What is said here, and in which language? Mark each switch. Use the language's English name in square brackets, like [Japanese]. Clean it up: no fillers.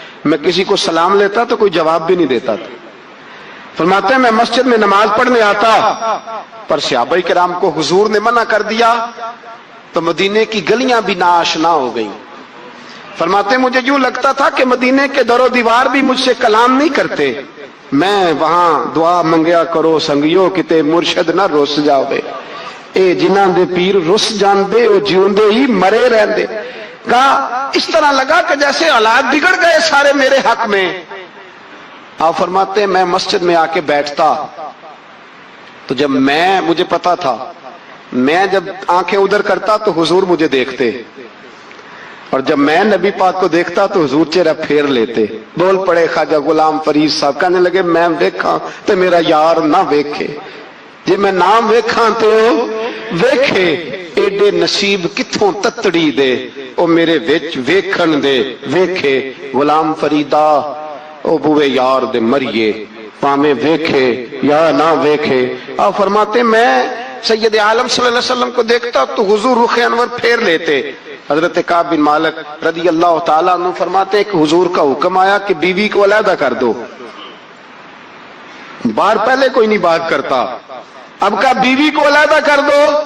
[Urdu] میں کسی کو سلام لیتا تو کوئی جواب بھی نہیں دیتا تھا. فرماتے ہیں میں مسجد میں نماز پڑھنے آتا, پر صحابہ کرام کو حضور نے منع کر دیا تو مدینے کی گلیاں بھی ناآشنا ہو گئیں. فرماتے ہیں مجھے یوں لگتا تھا کہ مدینے کے در و دیوار بھی مجھ سے کلام نہیں کرتے. [Punjabi] میں وہاں دعا منگیا کرو سنگیو کتے مرشد نہ رس جاوے, اے جنہاں دے پیر رس جاندے او جیوندے ہی مرے رہندے. [Urdu] کہا اس طرح لگا کہ جیسے حالات بگڑ گئے سارے میرے حق میں. آپ فرماتے ہیں میں مسجد میں آ کے بیٹھتا تو جب مجھے پتا تھا میں جب آنکھیں ادھر کرتا تو حضور مجھے دیکھتے, اور جب میں نبی پاک کو دیکھتا تو حضور چہرہ پھیر لیتے. بول پڑے خواجہ غلام فرید صاحب, کہنے لگے [Punjabi] میں ویکھاں تو میرا یار نہ ویکھے, جی میں نام ویکھاں تو ویکھے. ایڈے نصیب کتھوں تتڑی دے او میرے وچ ویکھن دے ویکھے. غلام فریدا او بوے یار دے مریے پامے ویکھے یا نہ ویکھے. [Urdu] آپ فرماتے میں سید عالم صلی اللہ علیہ وسلم کو دیکھتا تو حضور رخ انور پھیر لیتے. حضرت کعب بن مالک رضی اللہ تعالیٰ عنہ فرماتے ہیں کہ حضور کا حکم آیا کہ بیوی کو علیحدہ کر دو. باہر پہلے کوئی نہیں بات کرتا, اب کہا بیوی کو علیحدہ کر دو.